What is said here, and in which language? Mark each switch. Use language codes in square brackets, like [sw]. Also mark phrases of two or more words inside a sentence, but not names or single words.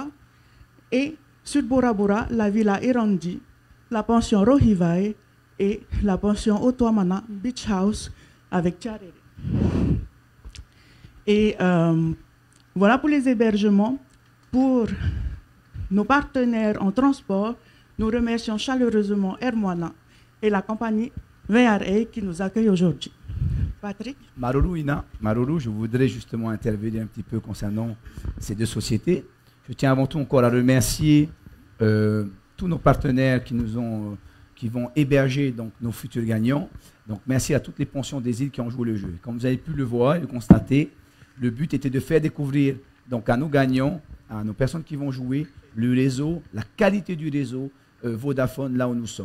[fr] Et sur Bora Bora, la Villa Irandi, la pension Rohivai et la pension Otoamana Beach House avec Tiarere. Et voilà pour les hébergements. Pour nos partenaires en transport, nous remercions chaleureusement Air Moana et la compagnie VRA qui nous accueille aujourd'hui. Patrick? Maruru, Ina. Maruru, je voudrais justement intervenir un petit peu concernant ces deux sociétés. Je tiens avant tout encore à remercier tous nos partenaires qui vont héberger donc, nos futurs gagnants. Donc merci à toutes les pensions des îles qui ont joué le jeu. Comme vous avez pu le voir et le constater, le but était de faire découvrir donc, à nos gagnants, à nos personnes qui vont jouer, le réseau, la qualité du réseau Vodafone là où nous sommes.